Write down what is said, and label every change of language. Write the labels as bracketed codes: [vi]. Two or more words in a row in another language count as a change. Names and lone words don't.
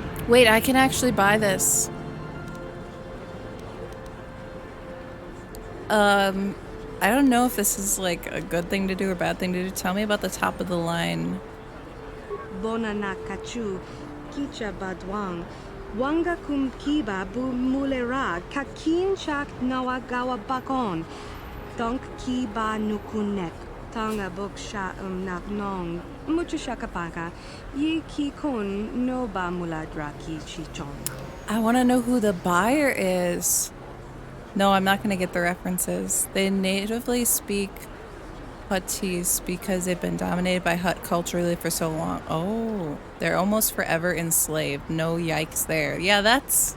[en] Wait, I can actually buy this. I don't know if this is like a good thing to do or bad thing to do. Tell me about the top of the line. Bonana kachu, kicha badwang, wanga kum kiba bu mulera, kakin chak nawagawa bakon, donk kiba nukunek, tanga boksha nabnong, mucho shakapaka, yi kikon no ba muladraki chichon. I want to know who the buyer is. No, I'm not going to get the references. They natively speak Huttese because they've been dominated by Hutt culturally for so long. Oh, they're almost forever enslaved. No yikes there. Yeah, that's...